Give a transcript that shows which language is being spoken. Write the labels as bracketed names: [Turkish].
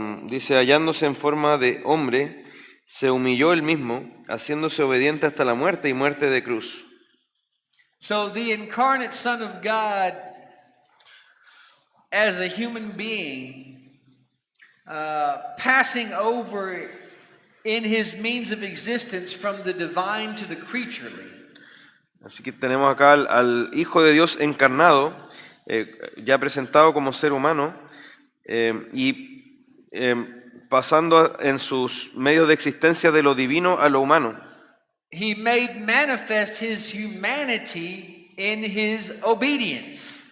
[Spanish] Dice, hallándose en forma de hombre, se humilló él mismo, haciéndose obediente hasta la muerte y muerte de cruz. [English] So, the incarnate Son of God, as a human being, passing over in his means of existence from the divine to the creaturely. [Spanish] Así que tenemos acá al Hijo de Dios encarnado, ya presentado como ser humano, y pasando en sus medios de existencia de lo divino a lo humano. [English] He made manifest his humanity in his obedience.